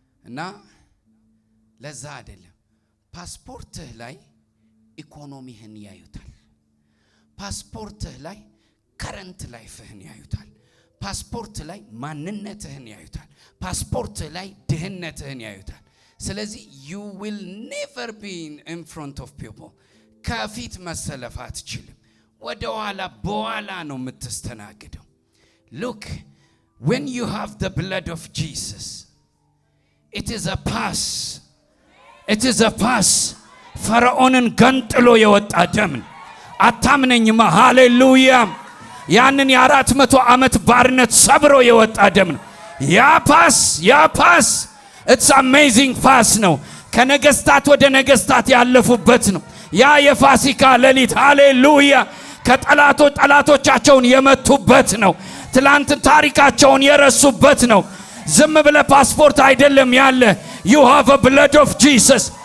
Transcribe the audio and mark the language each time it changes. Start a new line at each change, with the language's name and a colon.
Amharic: እና ለዛ አይደለም። ፓስፖርትህ ላይ ኢኮኖሚህን ያዩታል። ፓስፖርትህ ላይ ከረንት ላይፍህን ያዩታል። ፓስፖርት ላይ ማንነትህን ያዩታል። ፓስፖርትህ ላይ ድህነትህን ያዩታል። ስለዚህ
English: you will never be in front of people.
Amharic: ከፊት መሰለፍ አትችልም። ወደ ኋላ በኋላ ነው የምትስተናግደው።
English: Look, when you have the blood of Jesus, it is a pass. It is a pass.
Amharic: ፈርዖንን ገንጥሎ የወጣ ደም አታምነኝማ? ሃሌሉያ። ያንን የ400 ዓመት ባርነት ሰብሮ የወጣ ደም ነው። ያ ፓስ
English: it's amazing pass
Amharic: ነው። ከነገስታት ወደ ነገስታት ያለፉበት ነው። ያ የፋሲካ ሌሊት ሃሌሉያ ጠላቶቻቸውን የመቱበት ነው። ትላንት ታሪካቸውን የረሱበት ነው። ዝም ብለ ፓስፖርት አይደለም ያለ
English: you have a blood of Jesus.